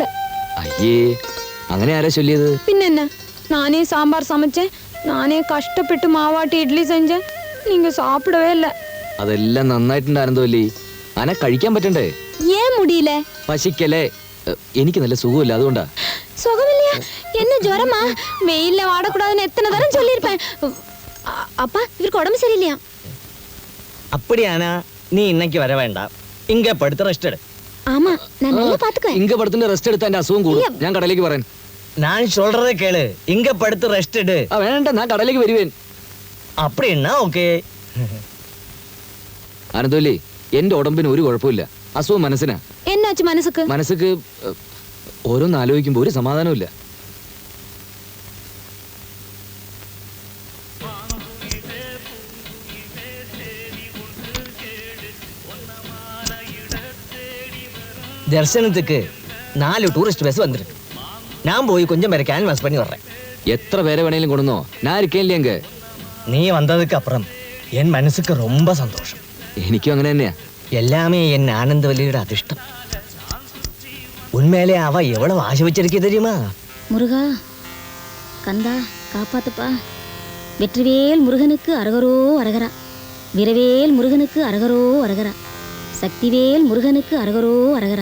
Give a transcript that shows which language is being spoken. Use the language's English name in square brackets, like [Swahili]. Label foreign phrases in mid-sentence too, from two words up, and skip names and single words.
[Tamil] ஐயே, [Malayalam] അങ്ങനെ ആരാ ചൊല്ലിയത്? പിന്നെന്നാ, [Tamil] நானே சாம்பார் சமைச்சேன், நானே கஷ்டப்பட்டு மாவாட்டி இட்லி செஞ்சேன், நீங்க சாப்பிடவே இல்ல. [Malayalam] അതെല്ലാം നന്നായിട്ടുണ്ടായിരുന്നല്ലേ, അന കഴിക്കാൻ പറ്റണ്ടേ? [Tamil] ஏன் முடியல? [Malayalam] പശിക്കല്ലേ, എനിക്ക് നല്ല സുഖമില്ല, അതുകൊണ്ടാ. [Tamil] சுகமில்லையா? என்ன ஜுரமா? வெயில்ல வாடக்கூடாதுன்னு எத்தனை தரம் சொல்லியிருப்பேன். அப்பா, இவருக்கு உடம்பு சரியில்லையா? அப்படியானா நீ இன்னைக்கு வர வேண்டாம், இங்க படுத்து ரெஸ்ட் எடு. ஆமா, நான் நல்லா பாத்துக்குவேன். [Malayalam] ഇങ്ക പടുത്തിന്റെ റെസ്റ്റ് എടുത്താ എന്റെ അസുഖം കൂടും. ഞാൻ കടയിലേക്ക് പറയാൻ. [Tamil] நான் சொல்றதை கேளு, இங்க படுத்து ரெஸ்ட் எடு. [Malayalam] വേണ്ട, ഞാൻ കടയിലേക്ക് വരുവേൻ. [Tamil] அப்படின்னா ஓகே. [Malayalam] ആനന്ദവല്ലി, എന്റെ ഉടമ്പിന് ഒരു കുഴപ്പമില്ല, അസുഖം മനസ്സിനാ. [Tamil] என்னாச்சு மனசுக்கு? [Malayalam] മനസ്സുക്ക് ഓരോന്ന് ആലോചിക്കുമ്പോ ഒരു സമാധാനവും ഇല്ല. [Tamil] தரிசனத்துக்கு 4 டூரிஸ்ட் பஸ் வந்திருக்கு. நான் போய் கொஞ்சம் பேரை கேன்வாஸ் பண்ணி வர்றேன். [Malayalam] എത്ര പേരെ വേണേലും കൊണ്ടുവന്നോ, ഞാൻ ഇരിക്കേല്ലേ അങ്ങ്. [Tamil] நீ வந்ததுக்கு அப்புறம் என் மனசுக்கு ரொம்ப சந்தோஷம். [Malayalam] എനിക്കും അങ്ങനെ തന്നെയാ. [Tamil] எல்லாமே என் ஆனந்தவல்லியோட அதிர்ஷ்டம். உண்மையிலே அவ எவ்வளவு ஆசை வச்சிருக்கே தெரியுமா? முருகா, கந்தா, காப்பாத்துப்பா. வெற்றிவேல் முருகனுக்கு அரகரோ அரகரா. வீரவேல் முருகனுக்கு அரகரோ அரகரா. சக்திவேல் முருகனுக்கு அரகரோ அரகரா.